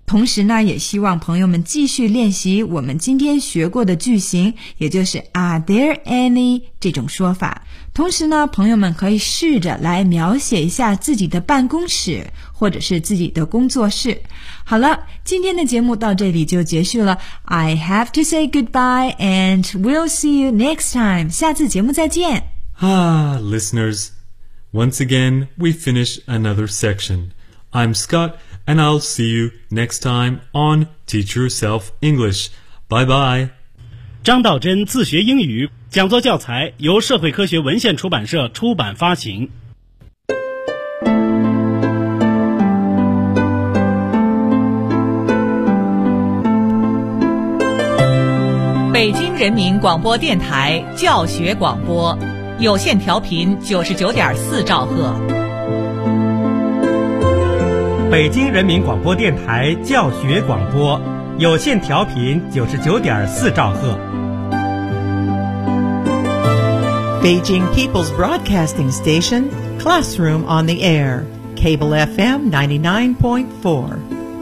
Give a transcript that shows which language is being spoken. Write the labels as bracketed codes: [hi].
[zh] 同时呢，也希望朋友们继续练习我们今天学过的句型，也就是 [en] are there any [zh] 这种说法。同时呢，朋友们可以试着来描写一下自己的办公室或者是自己的工作室。好了，今天的节目到这里就结束了。 [en] I have to say goodbye and we'll see you next time. [zh] 下次节目再见。 [en] Ah, listeners, once again, we finish another section. I'm Scott and I'll see you next time on Teach Yourself English. Bye bye. [zh] 张道真自学英语讲座教材由社会科学文献出版社出版发行。北京人民广播电台教学广播，有线调频99.4兆赫。北京人民广播电台教学广播，有线调频99.4兆赫。 [en] Beijing People's Broadcasting Station, Classroom on the Air, Cable FM 99.4.